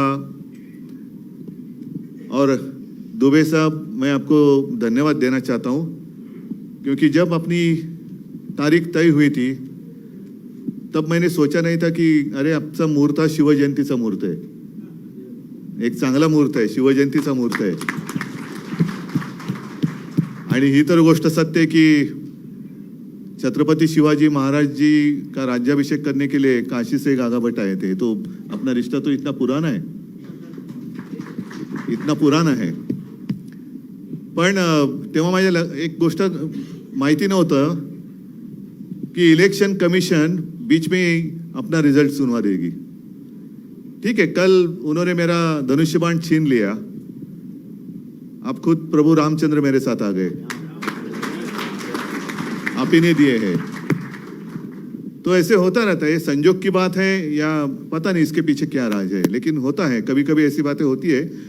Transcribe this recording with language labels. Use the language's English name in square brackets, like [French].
[Hindi] और दुबे साहब, मैं आपको धन्यवाद देना चाहता हूं, क्योंकि जब अपनी तारीख तय हुई थी तब मैंने सोचा नहीं था कि अरे [Marathi] आजचा मुहूर्त हा शिवजयंतीचा मुहूर्त आहे, [Hindi] एक चांगला मुहूर्त आहे, शिवजयंतीचा मुहूर्त आहे. [Marathi] आणि ही तर गोष्ट सत्य [Hindi] है कि छत्रपति शिवाजी महाराज जी का राज्याभिषेक करने के लिए काशी से गागा भट्ट आए थे. तो अपना रिश्ता तो इतना पुराना है, इतना पुराना है. [Marathi] पण तेव्हा माझ्या एक गोष्ट माहिती नव्हतं [Hindi] कि इलेक्शन कमीशन बीच में अपना रिजल्ट सुनवा देगी. ठीक है, कल उन्होंने मेरा धनुष्यबाण छीन लिया, अब खुद प्रभु रामचंद्र मेरे साथ आ गए, आप ही ने दिए हैं. तो ऐसे होता रहता है, ये संजोग की बात है या पता नहीं इसके पीछे क्या राज है, लेकिन होता है, कभी कभी ऐसी बातें होती है.